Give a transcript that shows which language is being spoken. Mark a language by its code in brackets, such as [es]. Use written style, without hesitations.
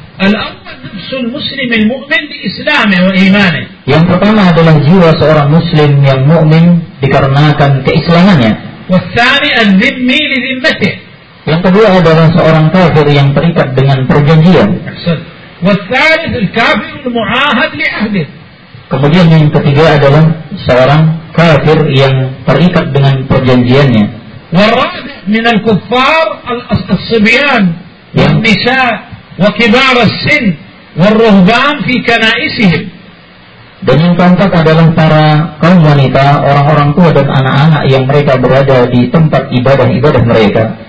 [ar] Al-awwal nafsul muslim al-mu'min bi islami wa imani, [id] yang pertama adalah jiwa seorang muslim yang mukmin dikarenakan keislamannya. [ar] والثاني الذمي لذمته. [id] Yang kedua adalah seorang kafir yang terikat dengan perjanjian. [ar] والثالث الكافر المعاهد لعهده. [id] Kemudian yang ketiga adalah seorang kafir yang terikat dengan perjanjiannya. [ar] والرابع من الكفار الصبيان والنساء وكبار السن والرهبان في كنائسهم. [id] Dan yang keempat adalah para kaum wanita, orang-orang tua dan anak-anak yang mereka berada di tempat ibadah-ibadah mereka.